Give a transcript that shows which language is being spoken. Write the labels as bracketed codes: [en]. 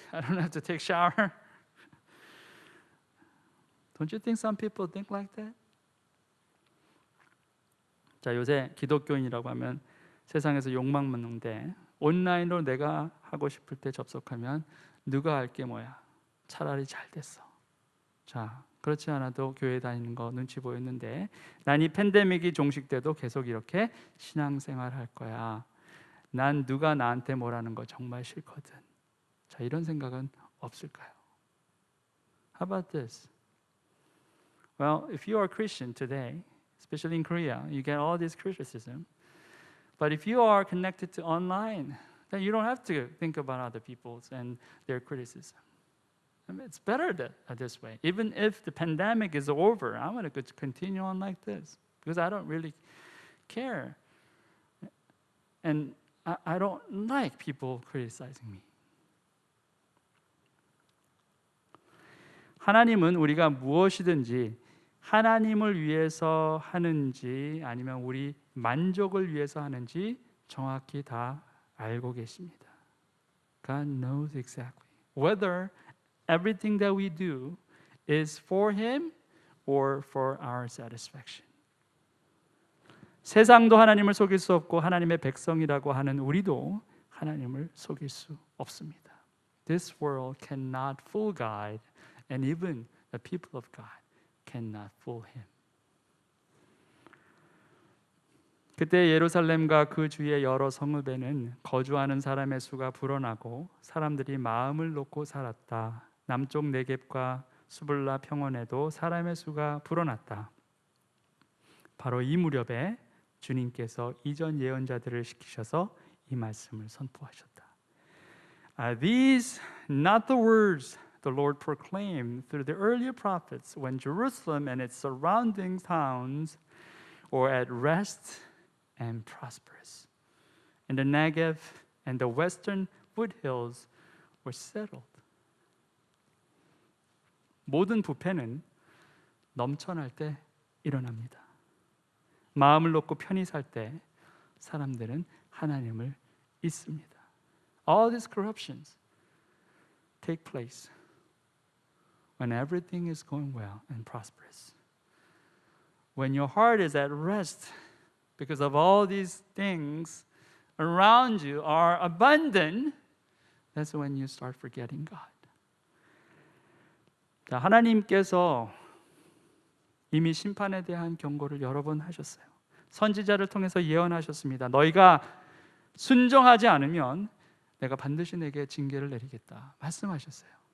[en] I don't have to take shower. Don't you think some people think like that? [ko] 자, 요새 기독교인이라고 하면 세상에서 욕망 먹는데 온라인으로 내가 하고 싶을 때 접속하면 누가 할 게 뭐야? 차라리 잘 됐어. 자, 그렇지 않아도 교회 다니는 거 눈치 보였는데 난 이 팬데믹이 종식돼도 계속 이렇게 신앙생활 할 거야. 난 누가 나한테 뭐라는 거 정말 싫거든. 자, 이런 생각은 없을까요? [en] How about this? Well, if you are a Christian today, especially in Korea, you get all this criticism. But if you are connected to online, then you don't have to think about other people's and their criticism. I mean, it's better this way. Even if the pandemic is over, I'm going to continue on like this because I don't really care. And I don't like people criticizing me. [ko] 하나님은 우리가 무엇이든지 하나님을 위해서 하는지 아니면 우리 만족을 위해서 하는지 정확히 다 알고 계십니다. [en] God knows exactly whether everything that we do is for Him or for our satisfaction. [ko] 세상도 하나님을 속일 수 없고 하나님의 백성이라고 하는 우리도 하나님을 속일 수 없습니다. [en] This world cannot fool God, and even the people of God cannot fool Him. [ko] 그때 예루살렘과 그 주위의 여러 성읍에는 거주하는 사람의 수가 불어나고 사람들이 마음을 놓고 살았다. 남쪽 네겝과 수블라 평원에도 사람의 수가 불어났다. 바로 이 무렵에 주님께서 이전 예언자들을 시키셔서 이 말씀을 선포하셨다. [en] Are these not the words the Lord proclaimed through the earlier prophets when Jerusalem and its surrounding towns were at rest and prosperous, and the Negev and the western foothills were settled? [ko] 모든 부패는 넘쳐날 때 일어납니다. 마음을 놓고 편히 살 때 사람들은 하나님을 잊습니다. [en] All these corruptions take place when everything is going well and prosperous. When your heart is at rest because of all these things around you are abundant, that's when you start forgetting God. [ko] 자, 하나님께서 이미 심판에 대한 경고를 여러 번 하셨어요. 선지자를 통해서 예언하셨습니다. 너희가 순종하지 않으면 내가 반드시 내게 징계를 내리겠다 말씀하셨어요.